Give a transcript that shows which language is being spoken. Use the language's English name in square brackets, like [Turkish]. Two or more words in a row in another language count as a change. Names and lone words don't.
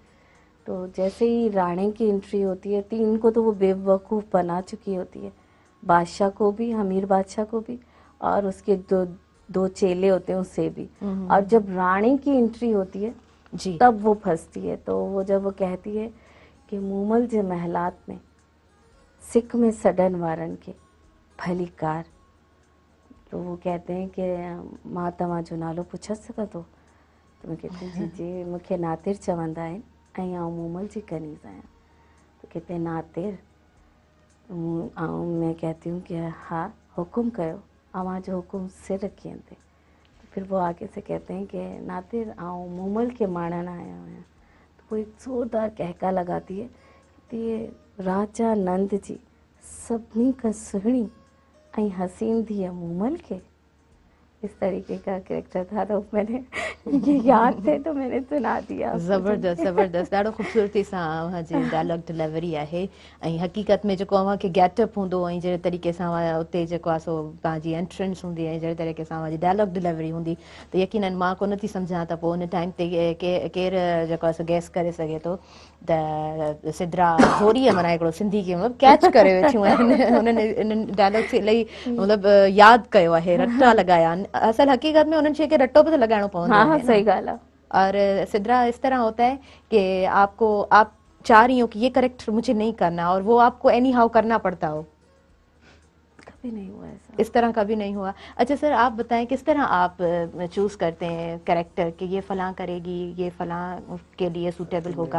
[Urdu] تو جیسے ہی رانے کی اینٹری ہوتی ہے، تین کو تو وہ بیوقوف بنا چکی ہوتی ہے، بادشاہ کو بھی، ہمیر بادشاہ کو بھی، اور اس کے دو چیلے ہوتے ہیں اس سے بھی. اور جب رانے کی اینٹری ہوتی ہے جی, تب وہ پھنستی ہے۔ تو وہ جب وہ کہتی ہے کہ [Sindhi] मूमल जे महलात में सिख में सडन वारन के भली कार, [Urdu] تو وہ کہتے ہیں کہ [Sindhi] मां तव्हां जो नालो पुछी सघां थो? [Urdu] تو میں کہتی جی جی [Sindhi] मूंखे नातिर चवंदा आहिनि ऐं आउं मूमल जी कनीज़ आहियां। [Urdu] تو کہتے ہیں ناتر۔ میں کہتی ہوں کہ ہاں [Sindhi] हुक्म कयो, अवां जो हुक्म सिर रखी ते। [Urdu] تو پھر وہ آگے سے کہتے ہیں کہ [Sindhi] नातिर आउं मूमल के माणन आया आहियां। [Urdu] تو وہ ایک زوردار قہقہہ لگاتی ہے کہ [Sindhi] राजा नंद जी सभिनी खां सुहिणी ऐं हसीन धीअ मूमल के। [Urdu] اس طریقے کا کیریکٹر تھا، تو میں نے یہ یاد تھے تو میں نے سنا دیا. [Sindhi] ज़बरदस्त ज़बरदस्त, ॾाढो ख़ूबसूरती सां अव्हांजी [English] dialogue delivery [Sindhi] आहे। ऐं हक़ीक़त में जेको अव्हांखे गेटअप हूंदो ऐं जहिड़े तरीक़े सां उते जेको आहे सो तव्हांजी एंट्रेंस हूंदी ऐं जहिड़े तरीक़े सां अव्हांजी [English] dialogue delivery [Sindhi] हूंदी, त यकीनन मां कोन थी सम्झां त पोइ उन टाइम ते केरु जेको आहे सो गैस करे सघे थो त सिद्रा ज़ोरीअ माना हिकिड़ो सिंधी खे मतिलबु कैच करे वेठियूं आहिनि। उन्हनि इन्हनि डायलॉग खे इलाही मतिलबु यादि कयो आहे, रटा लॻाया आहिनि। असल हक़ीक़त में उन्हनि शइ खे रटो बि त लॻाइणो पवंदो हाँ आहे हाँ न। सही ॻाल्हि आहे। [Urdu] اور سدرہ اس طرح ہوتا ہے کہ آپ چاہ رہی ہو کہ یہ کریکٹر مجھے نہیں کرنا اور وہ آپ کو [English] any how [Urdu] کرنا پڑتا ہو. کبھی نہیں ہوا ایسا. اس طرح کبھی نہیں ہوا. اچھا سر، آپ بتائیں کس طرح آپ چوز کرتے ہیں کیریکٹر کہ یہ فلاں کرے گی، یہ فلاں کے لیے سوٹیبل ہوگا?